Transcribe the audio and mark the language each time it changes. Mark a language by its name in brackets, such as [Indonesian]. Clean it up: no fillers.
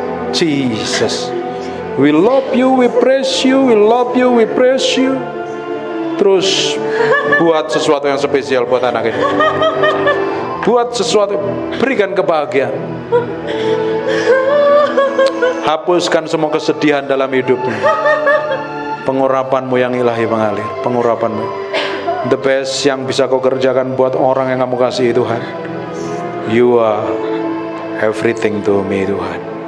[English] Jesus, we love you, we praise you, we love you, we praise you. [Indonesian] Terus buat sesuatu yang spesial buat anak ini. Buat sesuatu, berikan kebahagiaan. Hapuskan semua kesedihan dalam hidupnya. Pengurapan-Mu yang ilahi mengalir. Pengurapan-Mu the best yang bisa kau kerjakan buat orang yang kamu kasihi Tuhan. [English] You are everything to me Tuhan.